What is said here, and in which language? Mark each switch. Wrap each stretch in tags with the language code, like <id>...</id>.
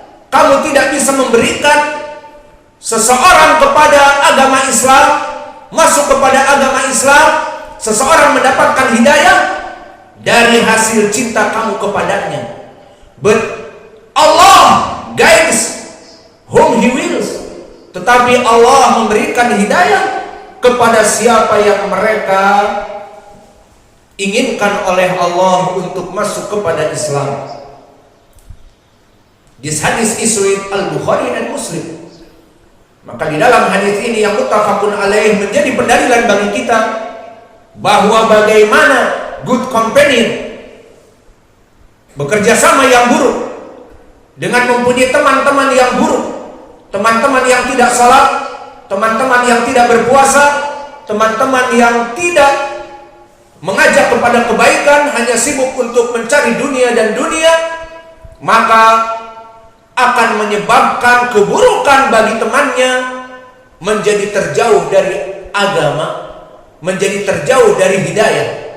<id>Kamu tidak bisa memberikan seseorang kepada agama Islam, masuk kepada agama Islam, seseorang mendapatkan hidayah dari hasil cinta kamu kepadanya.</id> <en>But Allah guides whom He wills.</en> <id>Tetapi Allah memberikan hidayah kepada siapa yang mereka inginkan oleh Allah untuk masuk kepada Islam.</id> <en>This hadis is with Al-Bukhari dan Muslim.</en> <id>Maka di dalam hadis ini yang muttafaqun alaih menjadi pendalilan bagi kita bahwa bagaimana</id> <en>good companion,</en> <id>bekerja sama yang buruk, dengan mempunyai teman-teman yang buruk, teman-teman yang tidak salat, teman-teman yang tidak berpuasa, teman-teman yang tidak mengajak kepada kebaikan, hanya sibuk untuk mencari dunia dan dunia, maka akan menyebabkan keburukan bagi temannya, menjadi terjauh dari agama, menjadi terjauh dari hidayah.</id>